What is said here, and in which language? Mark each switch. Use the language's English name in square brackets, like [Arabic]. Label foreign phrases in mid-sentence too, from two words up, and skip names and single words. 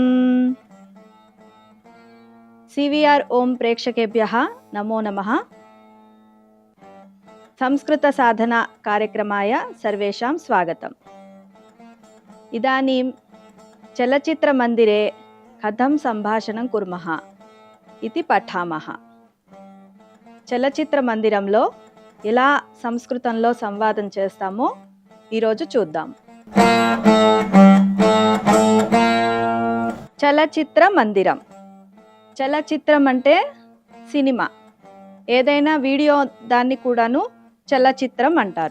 [Sanskrit] सीवीआर ओम प्रेक्षकेभ्यः नमो नमः। संस्कृत साधना कार्यक्रमाय सर्वेषां स्वागतम्। इदानीं चलचित्रमन्दिरे कथं सम्भाषणं कुर्मः इति पठामः। [Telugu] చలచిత్రమందిరంలో ఎలా సంస్కృతంలో సంవాదం చేస్తామో ఈరోజు చూద్దాం. చలచిత్ర మందిరం. చలచిత్రం అంటే సినిమా, ఏదైనా వీడియో దాన్ని కూడాను చలచిత్రం అంటారు.